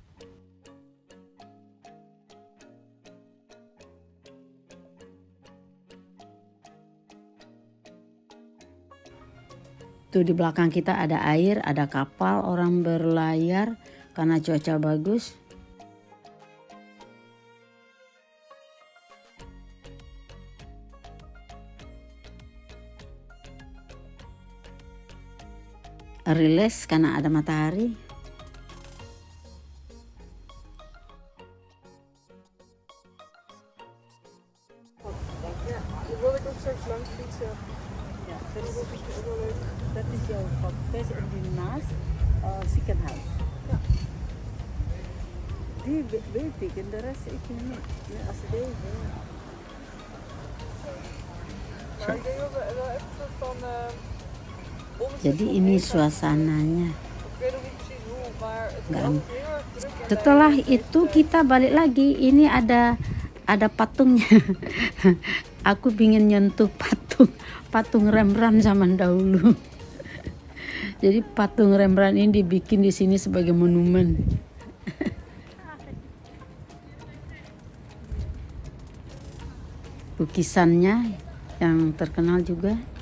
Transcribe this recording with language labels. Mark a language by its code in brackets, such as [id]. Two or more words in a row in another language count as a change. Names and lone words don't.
[id] Tuh di belakang kita ada air, ada kapal, orang berlayar karena cuaca bagus. Relax karena ada matahari. [nl] Ja, dat is jouw papes en hiernaast ziekenhuis. Ja. Die weet ik en de rest ik niet. Nee, als deze. Maar ik denk dat we wel echt een soort van... [id] Jadi ini suasananya. [nl] Ik weet nog niet precies hoe, maar het is heel erg druk. [id] Setelah itu kita balik lagi. Ini ada patungnya. Aku ingin nyentuh patung Rembrandt zaman dahulu. Jadi patung Rembrandt ini dibikin di sini sebagai monumen. Lukisannya yang terkenal juga.